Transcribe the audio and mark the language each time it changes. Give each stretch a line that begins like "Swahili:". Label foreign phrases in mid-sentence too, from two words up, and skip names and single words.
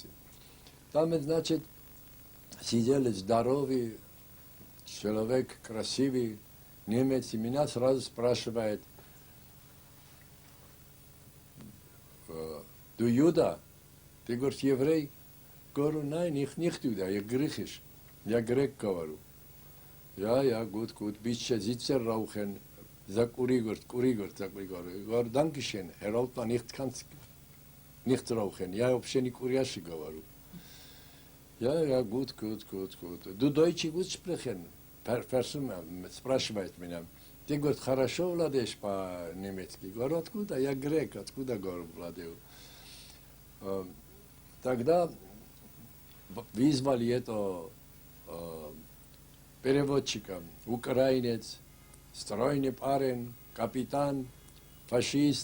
Russian: Там, значит, сидели здоровые, человек красивый, немец, и меня сразу спрашивает:
German: «Du Juda?»
Russian: Ты, говоришь, еврей? Говорю,
German: nein, nicht Juda,
Russian: я гречиш, я грек, говорю.
German: Ja, gut, bisschen Sitzer rauchen, sag Uri, sag ich, говорю, danke schön, Herr Altmann, ich kann nicht rauchen,
Russian: я вообще не курящий, говорю.
German: Ja, gut. Du Deutsch gut sprechen?
Russian: Спрашивает меня. Ты, говорит, хорошо владеешь по-немецки? Говорю, откуда? Я грек, откуда, говорю, владею? Тогда вызвали это переводчика, украинец, стройный парень, капитан, фашист.